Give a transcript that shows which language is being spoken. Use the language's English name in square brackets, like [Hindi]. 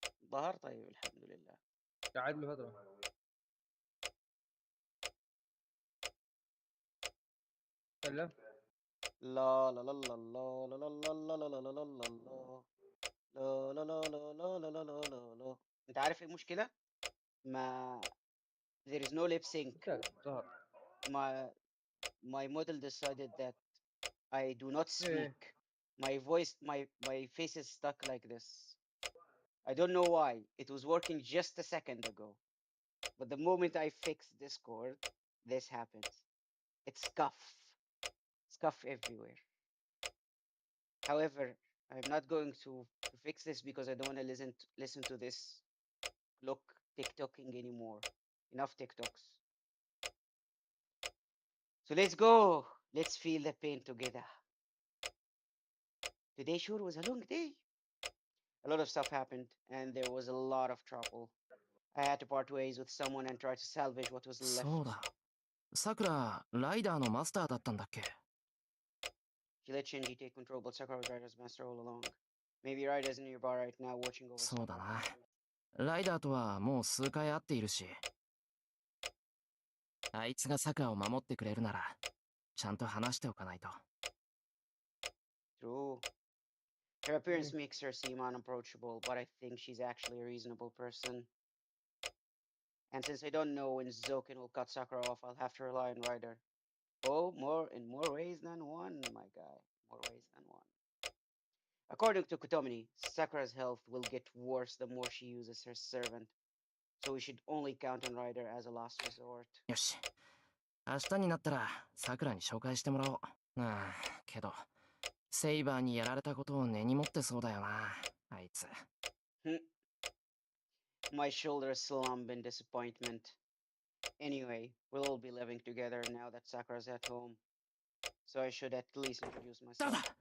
[Arabic] ظهر طيب الحمد لله. قاعد له فترة. لا لا لا لا لا لا لا لا لا لا لا لا لا لا لا لا لا لا لا لا لا لا. انت عارف ايه المشكلة؟ ما [English] there is no lip sync. [Arabic] ظهر. [English] My model decided that I do not إيه. speak. My voice, my face is stuck like this. I don't know why. It was working just a second ago. But the moment I fix Discord, this happens. It's scuff everywhere. However, I'm not going to fix this because I don't want to listen to this look TikToking anymore. Enough TikToks. So let's go. Let's feel the pain together. Today sure was a long day. A lot of stuff happened and there was a lot of trouble. I had to part ways with someone and try to salvage what was left. [Japanese] そうだ。さくら、ライダーのマスターだったんだっけ？ [English] She let Shinji take control, but Sakura was Ryder's master all along. Maybe Ryder's in your bar right now watching over [Japanese] そうだ [English] Sakura. な。 [Japanese] ライダーとはもう数回会っているし。あいつがさくらを守ってくれるなら、ちゃんと話しておかないと。 [English] True. Her appearance makes her seem unapproachable, but I think she's actually a reasonable person. And since I don't know when Zoken will cut Sakura off, I'll have to rely on Ryder. Oh, in more ways than one, my guy. More ways than one. According to Kotomini, Sakura's health will get worse the more she uses her servant. So we should only count on Ryder as a last resort. [Japanese] よし。明日になったら、さくらに紹介してもらおう。けど、セイバーにやられたことを根に持ってそうだよな、あいつ。 [English] My shoulders slump in disappointment. Anyway, we'll all be living together now that Sakura's at home. So I should at least introduce myself.